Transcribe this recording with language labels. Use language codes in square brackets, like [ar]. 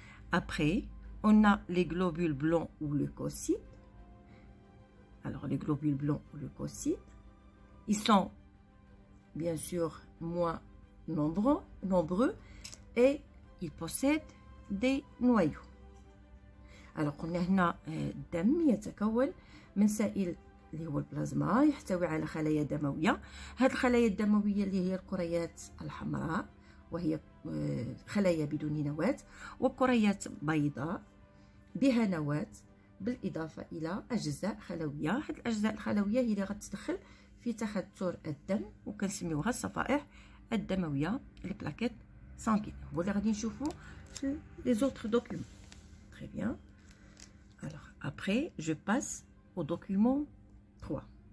[fr] Après, on a les globules blancs ou leucocytes. Alors, les globules blancs ou leucocytes, ils sont bien sûr moins nombreux et ils possèdent des noyaux. Alors, on a [ar] هنا الدم يتكون من سائل اللي هو البلازما يحتوي على خلايا دموية. هذه الخلايا الدموية اللي هي الكريات الحمراء وهي خلايا بدون نواة، وكريات بيضاء بها نواة، بالإضافة إلى أجزاء خلوية. هذه الأجزاء الخلوية هي اللي غتدخل في تخثر الدم وكنسميوها الصفائح الدموية لي بلاكيت سانغين. هو اللي غادي نشوفو في لي زوتر دوكيومون. [fr] Très bien. Alors après, je passe au document 3.